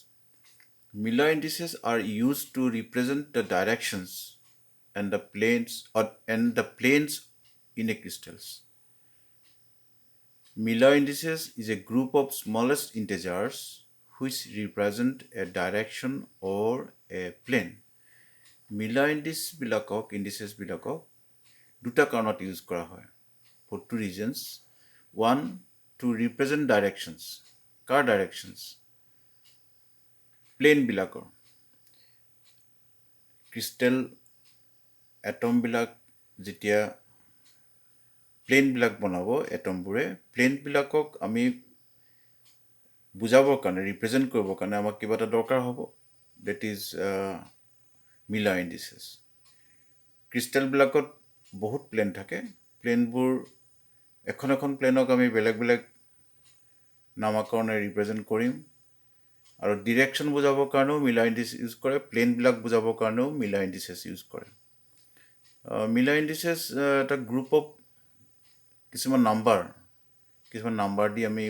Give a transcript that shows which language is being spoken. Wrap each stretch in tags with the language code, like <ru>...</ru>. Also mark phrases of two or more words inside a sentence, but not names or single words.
<en>Miller indices are used to represent the directions and the planes in a crystals. Miller indices is a group of smallest integers which represent a direction or a plane. Miller indices</en> <as>বিলাকক দুটা কাৰণত ইউজ কৰা হয়</as> <en>for two reasons. One, to represent directions.</en> <as>কাৰ directions? Plane বিলাকৰ.</as> <en>Crystal atom</en> <as>বিলাক যেতিয়া plane বিলাক বনাব atomবোৰে plane বিলাকক আমি বুজাবৰ কাৰণে represent কৰিবৰ কাৰণে আমাক কিবা এটা দৰকাৰ হ'ব.</as> <en>That is Miller indices.</en> <as>Crystal বিলাকত বহুত plane থাকে. Planeবোৰ এখন প্লেনক আমি বেলেগ বেলেগ নামাকৰণে ৰিপ্ৰেজেণ্ট কৰিম আৰু ডিৰেকশ্যন বুজাবৰ কাৰণেও</as> <en>Miller indices</en> <as>ইউজ কৰে প্লেনবিলাক বুজাবৰ কাৰণেও</as> <en>Miller indices</en> <as>ইউজ কৰে</as> <en>Miller indices</en> <as>এটা</as> <en>group of</en> <as>কিছুমান নাম্বাৰ দি আমি</as>